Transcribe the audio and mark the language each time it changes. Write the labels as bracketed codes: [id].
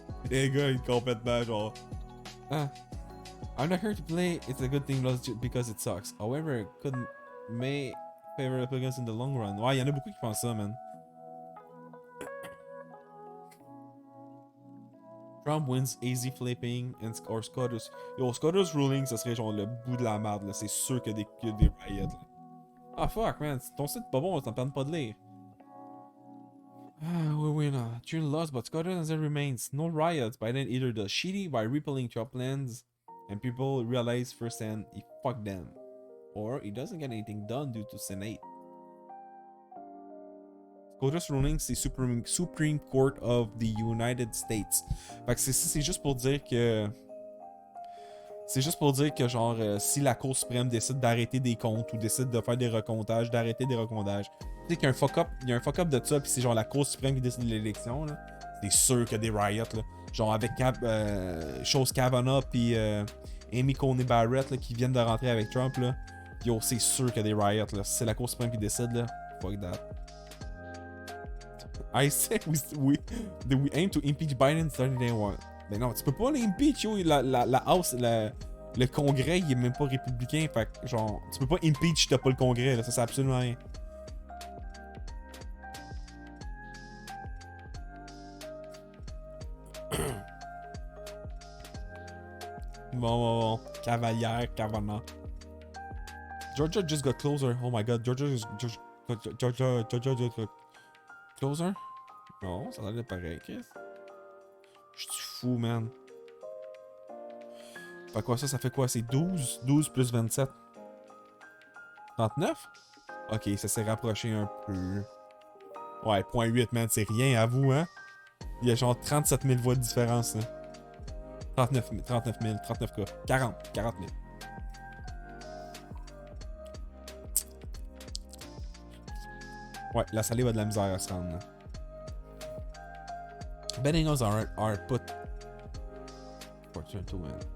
[fr] Les gars, ils complètement genre. [en] I'm not here to play. It's a good thing because it sucks. However, it may favor Republicans in the long run. [fr] Ouais, il y en a beaucoup qui pensent ça, man. [en] Trump wins easy flipping or Scotus. [fr] Yo, Scotus ruling, ça serait genre le bout de la merde, là. C'est sûr qu'il y a des riots, là. Ah, fuck, man. Ton site est pas bon, t'en perds pas de lire. [en] Ah, we win. June lost, but Scotus remains. No riots. Biden either does shitty by repealing Trump plans, and people realize firsthand he fucked them, or he doesn't get anything done due to Senate. SCOTUS ruling, c'est Supreme Court of the United States. [fr] Fait que c'est juste pour dire que... C'est juste pour dire que, genre, si la Cour suprême décide d'arrêter des comptes ou décide de faire des recomptages, d'arrêter des recomptages, tu sais qu'il y a un fuck-up, de ça, puis c'est genre la Cour suprême qui décide de l'élection, là. C'est sûr qu'il y a des riots, là. Genre avec Chose Kavanaugh puis Amy Coney Barrett, là, qui viennent de rentrer avec Trump, là. Yo, c'est sûr qu'il y a des riots, là. Si c'est la Cour suprême qui décide, là, fuck that. [en] I said we aim to impeach Biden starting day one. [fr] Mais non, tu peux pas l'impeach, yo. La House, le Congrès, il est même pas républicain. Fait que, genre, tu peux pas impeach si t'as pas le Congrès, là. Ça sert absolument rien. Bon. Cavalière, Kavanaugh. [en] Georgia just got closer. Oh my god, Georgia just got closer? [fr] Non, ça a l'air pareil, Chris. Je suis fou, man. Fait quoi ça fait quoi? C'est 12? 12 plus 27? 39? Ok, ça s'est rapproché un peu. Ouais, 0.8, man, c'est rien à vous, hein? Il y a genre 37 000 voix de différence, là. 39 000, 39 quoi. 40 000. Ouais, la salive a de la misère à se rendre, là. [en] Betting odds are put fortune to win.